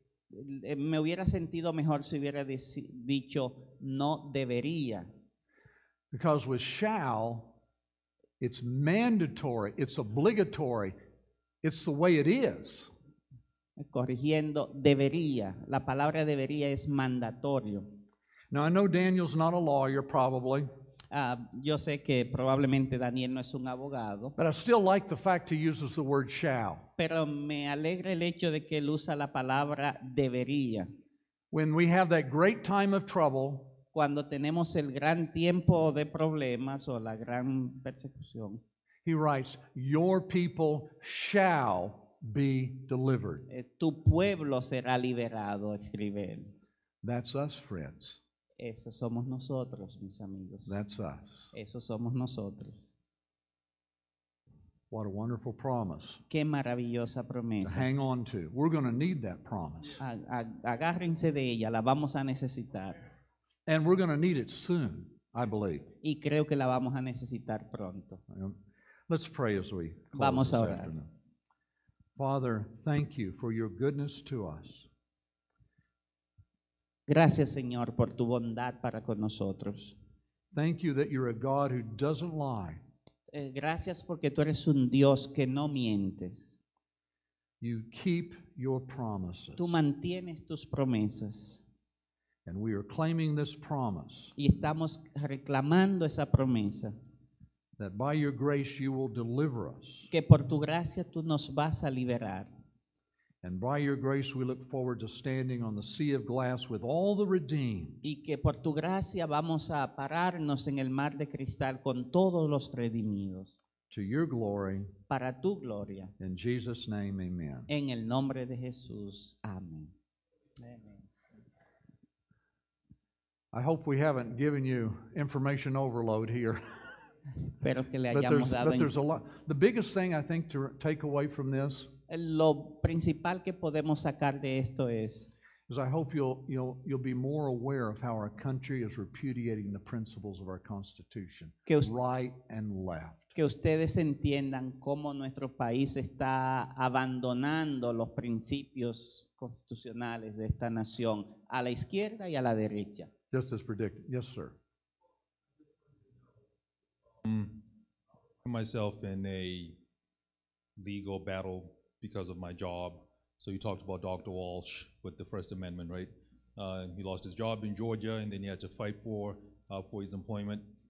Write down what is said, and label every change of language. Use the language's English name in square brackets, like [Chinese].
[Spanish] Me hubiera sentido mejor si hubiera dicho no debería. [English] Because with shall, it's mandatory, it's obligatory, it's the way it is. [Spanish] Corrigiendo, debería. La palabra debería es mandatorio. [English] Now I know Daniel's not a lawyer, probably. [Spanish] Yo sé que probablemente Daniel no es un abogado, [English] but I still like the fact he uses the word shall. [Spanish] pero me alegra el hecho de que él usa la palabra debería. [English] When we have that great time of trouble, [Spanish] Cuando tenemos el gran tiempo de problemas o la gran persecución, [English] he writes, your people shall be delivered. [Spanish] Tu pueblo será liberado, escribe él. [English] That's us, friends. [Spanish] Eso somos nosotros, mis amigos. [English] That's us. [Spanish] Eso somos nosotros. [English] What a wonderful promise [Spanish] Qué maravillosa [English] to [Spanish] promesa. [English] hang on to. We're going to need that promise. [Spanish] Agárrense de ella, la vamos a necesitar. [English] And we're going to need it soon, I believe. [Spanish] Y creo que la vamos a necesitar pronto. [English] Let's pray as we close [Spanish] Vamos a [English] this [Spanish] orar. [English] afternoon. Father, thank you for your goodness to us. [Spanish] Gracias, Señor, por tu bondad para con nosotros. [English] Thank you that you're a God who doesn't lie. [Spanish] Gracias porque tú eres un Dios que no mientes. [English] You keep your promises. [Spanish] Tú mantienes tus promesas. [English] And we are claiming this promise [Spanish] Y estamos reclamando esa promesa. [English] that by your grace you will deliver us. [Spanish] Que por tu gracia tú nos vas a liberar. [English] And by your grace we look forward to standing on the sea of glass with all the redeemed. [Spanish] Y que por tu gracia vamos a pararnos en el mar de cristal con todos los redimidos. [English] To your glory. [Spanish] Para tu gloria. [English] In Jesus' name, amen. [Spanish] En el nombre de Jesús. Amén. Amén. [English] I hope we haven't given you information overload here. [Spanish] Espero que le [English] But [Spanish] hayamos dado [English] there's a lot. The biggest thing I think to take away from this [Spanish] Lo principal que podemos sacar de esto es [English] is I hope you'll be more aware of how our country is repudiating the principles of our Constitution, right and left. [Spanish] que ustedes entiendan cómo nuestro país está abandonando los principios constitucionales de esta nación a la izquierda y a la derecha. [English] Just as predicted. Yes, sir. Myself in a legal battle because of my job. So you talked about Dr. Walsh with the First Amendment, right? He lost his job in Georgia, and then he had to fight for his employment.